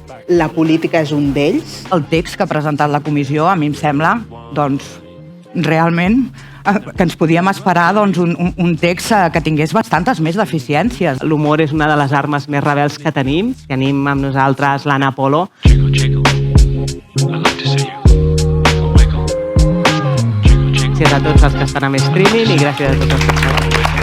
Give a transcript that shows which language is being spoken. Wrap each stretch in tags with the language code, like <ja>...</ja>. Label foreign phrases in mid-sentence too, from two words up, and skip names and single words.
<ca>La política és un d'ells. El text que ha presentat la comissió a mi em sembla, realment que ens podíem esperar un text que tingués bastantes més deficiències. L'humor és una de les armes més rebels que tenim. Tenim amb nosaltres l'Anna Polo.</ca> <en>Jiggle, jiggle, I like to see you wiggle, wiggle. Jiggle, jiggle.</en> <ca>Gràcies a tots els que estan a streaming i gràcies a tots els que estan</ca>